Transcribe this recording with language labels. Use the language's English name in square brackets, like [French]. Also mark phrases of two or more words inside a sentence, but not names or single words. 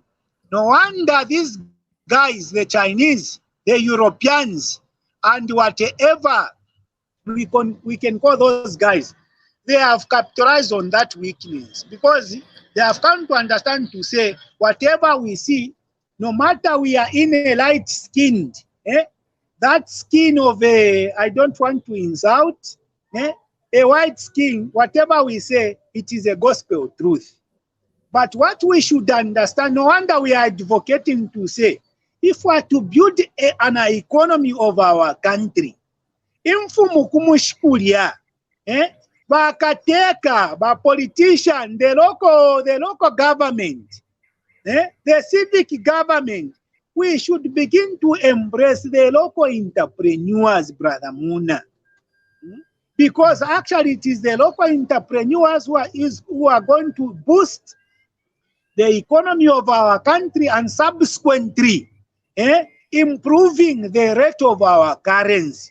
[English] No wonder these guys, the Chinese, the Europeans, and whatever we can call those guys, they have capitalized on that weakness, because they have come to understand to say, whatever we see, no matter we are in a light-skinned, that skin of I don't want to insult, a white skin, whatever we say, it is a gospel truth. But what we should understand, no wonder we are advocating to say, if we are to build an economy of our country, [Bemba] imfumu kumushikulia, bakateka, ba politician, [English] the local government, the civic government, we should begin to embrace the local entrepreneurs, brother Muna. Because actually it is the local entrepreneurs who are going to boost the economy of our country, and subsequently improving the rate of our currency.